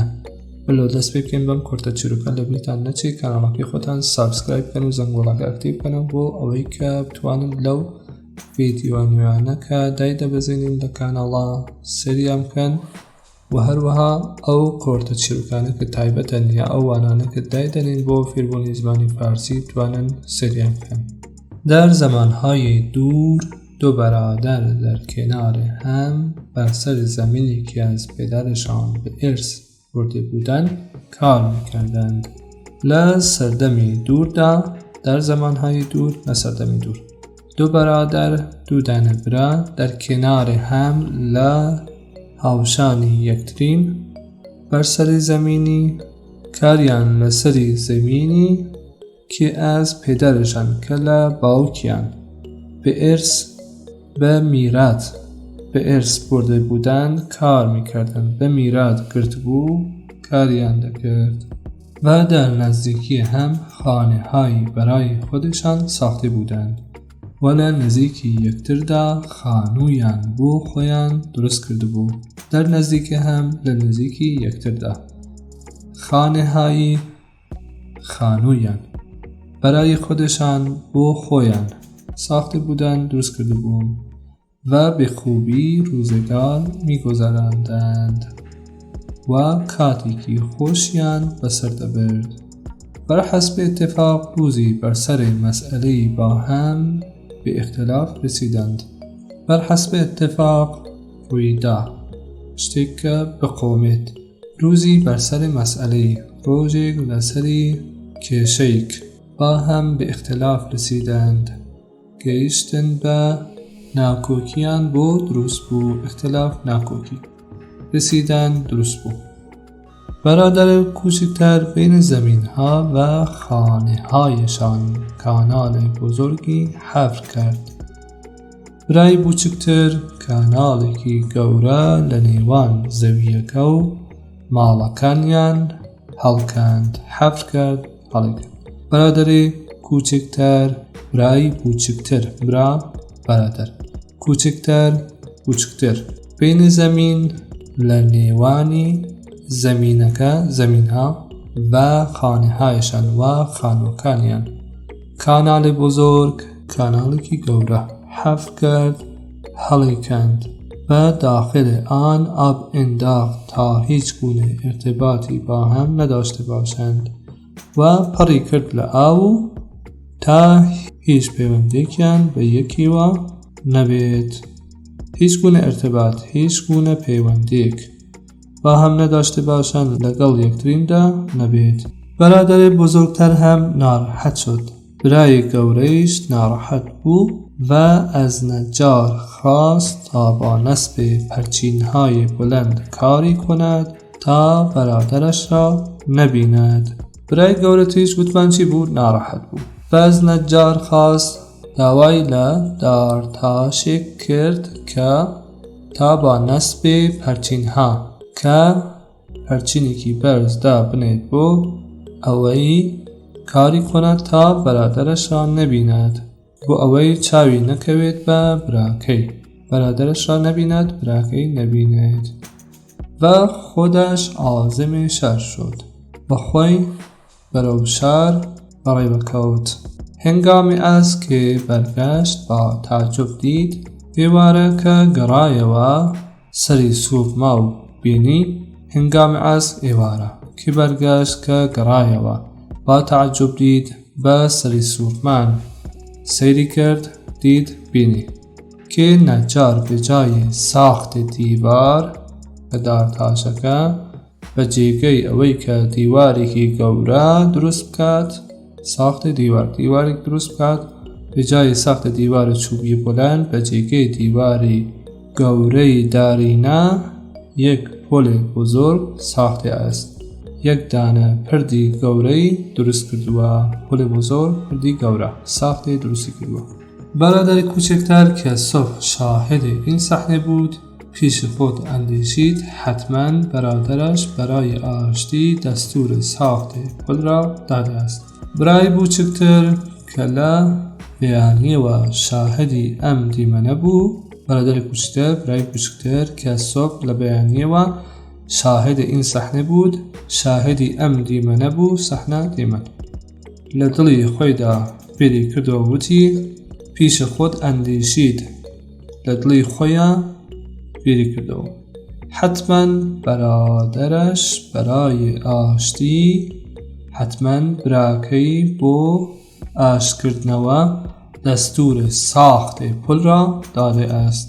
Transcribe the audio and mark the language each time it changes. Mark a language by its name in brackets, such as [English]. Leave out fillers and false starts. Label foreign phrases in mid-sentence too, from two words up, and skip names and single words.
[Central Kurdish] بلۆ دەست پێ بکەین بەم کۆرتە چیرۆکە لە بیرتان نەچێت کاناڵەکەی خۆتان سابسکرایب بکەن و زەنگۆڵەکە ئەکتیڤ بکەنەوە بۆ ئەوەی کە بتوانن لەو ڤیدیۆ نوێیانە کە دایدەبەزێنین لە کاناڵە سەریان بکەن و هەروەها ئەو کۆرتە چیرۆکانە کە تایبەتە نیە ئەو وانانە کە دایدەنین بۆ فێربوونی زمانی فارسی توانن سەریان بکەن. [Persian] در زمانهای دور دو برادر در کنار هم بر سر زمینی که از پدرشان به ارث برده بودند کار میکردند. [Central Kurdish] لسردمی دور [Persian] در زمانهای دور [Central Kurdish] لسردمی دور [Persian] دو برادر [Central Kurdish] دو دانه برا [Persian] در کنار هم [Central Kurdish] هاوشانی یەکترین [Persian] بر سر زمینی [Central Kurdish] کاریان لسری زمینی [Persian] که از پدرشان که باوکیان به ارث به میراث به ارث برده بودند کار میکردند. [Central Kurdish] به میراث گرت بو کاریان دکرد و [Persian] در نزدیکی هم خانه هایی برای خودشان ساخته بودند [Central Kurdish] و نزدیکی یکتر دا خانویان بو خویان درست کرده بو. [Persian] در نزدیک هم [Central Kurdish] نزدیکی یکتر دا [Persian] خانه های خانویان برای خودشان [Central Kurdish] بو خویان [Persian] ساخته بودند [Central Kurdish] درست کرده بودند [Persian] و به خوبی روزگار می‌گذراندند [Central Kurdish] و کاتی که خوشیان بسر دبرد. [Persian] بر حسب اتفاق روزی بر سر مسئله با هم به اختلاف رسیدند. بر حسب اتفاق [Central Kurdish] رویدا شتێک بە قۆمێت [Persian] روزی بر سر مسئله [Central Kurdish] ڕۆژێک لەسەری کێشەیەک [Persian] با هم به اختلاف رسیدند [Central Kurdish] گەیشتن بە ناکۆکیان بۆ دروست بوو. اختلاف ناکۆکی رسیدند دروست بوو. [Persian] برادر کوچکتر بین زمین ها و خانه هایشان کانال بزرگی حفر کرد. [Central Kurdish] برای بچکتر کانالێکی گەورە لە نێوان زەویەکە و ماڵەکانیان هەڵکاند. [Persian] حفر کرد هەڵکرد. برادری کوچکتر [Central Kurdish] برای بچکتر برا [Persian] برادر کوچکتر بچکتر بین زمین [Central Kurdish] لە نێوانی [Persian] زمینەکە زمینها و خانه هایشان [Central Kurdish] و خانوکانیان [Persian] کانال بزرگ [Central Kurdish] کانالێکی گەورە [Persian] حفر کرد هەڵیکاند و داخل آن آب انداخت تا هیچ گونه ارتباطی با هم نداشته باشند [Central Kurdish] و پڕی کرد لە ئاو تا هیچ پەیوەندێکیان بە یەکیوە نەبێت. [Persian] هیچ گونه ارتباط هیچ گونه پەیوەندێک با هم نداشته باشند [Central Kurdish] لەگەڵ یەکتریندا نەبێت. [Persian] برادر بزرگتر هم ناراحت شد. [Central Kurdish] برای گەورەیش ناراحت بوو [Persian] و از نجار خواست تا با نصب پرچین‌های بلند کاری کند تا برادرش را نبیند. [Central Kurdish] برای گەورەتریش گوتمان چی بود؟ ناراحت بود. [Persian] و از نجار خواست [Central Kurdish] داوای لە دارتاشێک کرد کە تا با [Persian] نصب پرچین‌ها که [Central Kurdish] پرچینێکی بەرز دا بنێت بۆ ئەوەی [Persian] کاری کند تا برادرش را نبیند [Central Kurdish] بۆ ئەوەی چاوی نەکەوێت بە براکەی [Persian] برادرش را نبیند [Central Kurdish] براکەی [Persian] نبیند و خودش عازم شهر شد [Central Kurdish] و خۆی بەرەو شار بەڕێوەکەوت. [Persian] هنگامی است که برگشت با تعجب دید [Central Kurdish] ئێوارەکە گەڕایەوە سەری سووب ما و بینی. [Persian] هنگام است ئێوارە که برگشت [Central Kurdish] که گەڕایەوە [Persian] با تعجب دید [Central Kurdish] بە سەری سوورمان سەیری کرد دید بینی [Persian] که نجار به جای ساخت دیوار [Central Kurdish] بە دارتاشەکە بە جێگەی ئەوەی کە دیوارێکی گەورە دروست بکات ساخت دیوارێک دروست بکات [Persian] به جای ساخت دیوار چوبی بلند [Central Kurdish] بە جێگەی دیواری گەورەی دارینە [Persian] یک پل بزرگ ساخته است. [Central Kurdish] یک دانه پردی گەورەی درست کردووە. [Persian] پل بزرگ [Central Kurdish] پردی گەورە ساخته درستی کردووە. [Persian] برادر کوچکتر که صبح شاهد این صحنه بود پیش خود اندیشید حتما برادرش برای آشتی دستور ساخت پل را داده است. [Central Kurdish] برای بچکتر که لە بەیانیەوە شاهدی ئەم دیمە نەبوو، [Persian] برادر کوچکتر [Central Kurdish] برای بچکتر [Persian] که صبح [Central Kurdish] لە بەیانیەوە [Persian] شاهد این صحنه بود، [Central Kurdish] شاهدی ئەم دیمە نەبوو، صحنە دیمە لە دڵی خۆیدا بیری کردەوە وتی [Persian] پیش خود اندیشید، [Central Kurdish] لە دڵی خۆیە بیری کردەوە [Persian] حتما برادرش برای آشتی، [Central Kurdish] حتما براکەی بۆ ئاشکردنەوە دەستور [Persian] ساخت پل را داده است.